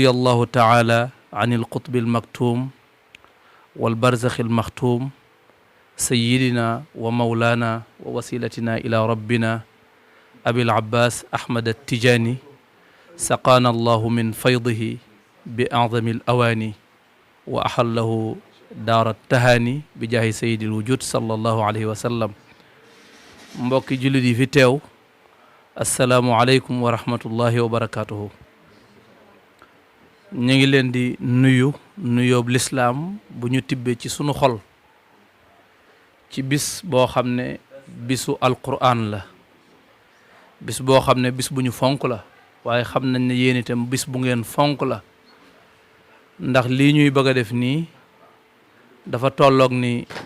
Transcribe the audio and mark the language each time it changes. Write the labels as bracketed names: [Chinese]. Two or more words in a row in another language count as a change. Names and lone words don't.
[Arabic] الله تعالى عن القطب المكتوم والبرزخ المختوم سيدنا ومولانا ووسيلتنا إلى ربنا أبي العباس أحمد التجاني سقانا الله من فيضه بأعظم الأواني وأحله دار التهاني بجاه سيد الوجود صلى الله عليه وسلم [Wolof] mbokki jullit yi fi teew [Arabic] السلام عليكم ورحمة الله وبركاته [Wolof] ñu ngi leen di nuyu nuyoob lislaam bu ñu tibbee ci sunu xol ci bis boo xam ne bisu alquran la bis boo xam ne bis bu ñu fonk la waaye xam nañ ne yéen itam bis bu ngeen fonk la ndax lii ñuy bëgg a def nii dafa tolloog ni